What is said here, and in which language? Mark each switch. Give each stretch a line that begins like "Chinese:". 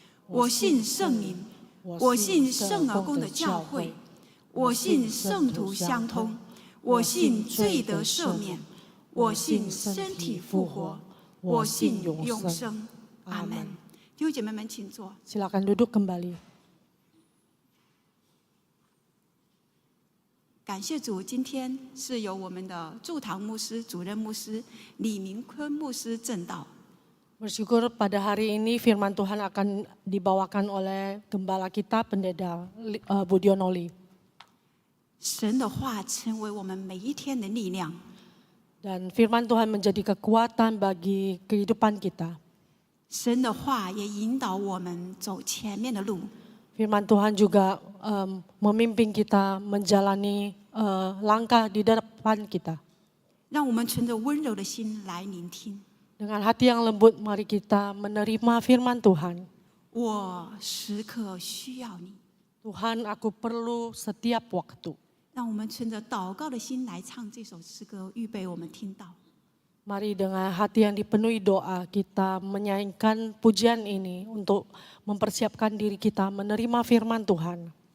Chinese: 我信圣灵，我信圣而公的教会，我信圣徒相通，我信罪得赦免，我信身体复活，我信永生。阿门。弟兄姐妹们，请坐。
Indonesian: Silakan duduk kembali.
Chinese: 感谢主，今天是由我们的驻堂牧师、主任牧师李明坤牧师证道。
Indonesian: Bersyukur pada hari ini firman Tuhan akan dibawakan oleh gembala kita, Pendeta Budionoli.
Chinese: 神的话成为我们每一天的力量。
Indonesian: Dan firman Tuhan menjadi kekuatan bagi kehidupan kita.
Chinese: 神的话也引导我们走前面的路。
Indonesian: Firman Tuhan juga memimpin kita menjalani langkah di depan kita.
Chinese: 让我们存着温柔的心来聆听。
Indonesian: Dengan hati yang lembut, mari kita menerima firman Tuhan.
Chinese: 我时刻需要你。
Indonesian: Tuhan, aku perlu setiap waktu.
Chinese: 让我们存着祷告的心来唱这首诗歌，预备我们听到。
Indonesian: Mari dengan hati yang dipenuhi doa kita menyanyikan pujian ini untuk mempersiapkan diri kita menerima firman Tuhan.